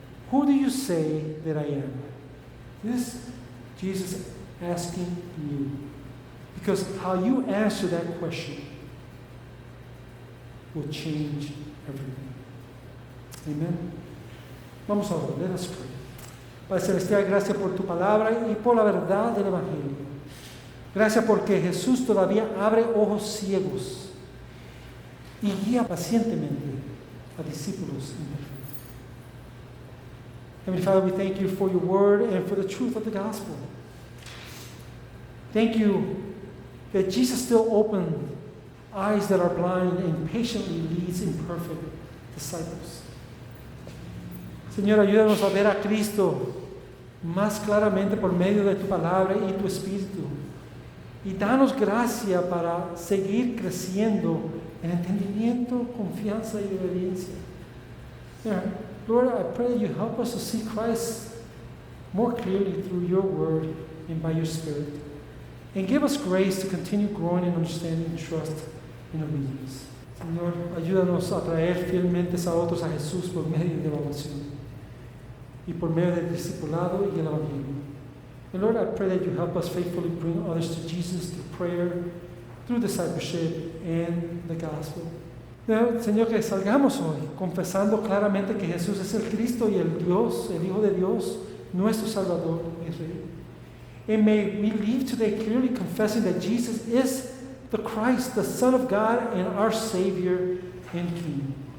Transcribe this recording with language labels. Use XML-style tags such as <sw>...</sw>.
<en>Who do you say that I am? This is Jesus asking you. Because how you answer that question will change everything.</en> <es>Amen. Vamos a orar.</es> <en>Let us pray.</en> <es>Padre Celestial, gracias por tu palabra y por la verdad del Evangelio. Gracias porque Jesús todavía abre ojos ciegos y guía pacientemente a discípulos imperfectos.</es> <en>Heavenly Father, we thank you for your word and for the truth of the gospel. Thank you that Jesus still opened eyes that are blind and patiently leads imperfect disciples.</en> <es>Señor, ayúdanos a ver a Cristo más claramente por medio de tu palabra y tu Espíritu. Y danos gracia para seguir creciendo en entendimiento, confianza y obediencia.</es> <en>Lord, I pray that you help us to see Christ more clearly through your word and by your Spirit. And give us grace to continue growing in understanding, trust, and obedience.</en> <es>Señor, ayúdanos a traer fielmente a otros a Jesús por medio de la oración y por medio del discipulado y el evangelio.</es> <en>And Lord, I pray that you help us faithfully bring others to Jesus through prayer, through discipleship, and the gospel.</en> <es>Señor, que salgamos hoy confesando claramente que Jesús es el Cristo y el Dios, el Hijo de Dios, nuestro Salvador y Rey.</es> <en>And may we leave today clearly confessing that Jesus is the Christ, the Son of God, and our Savior and King.</en>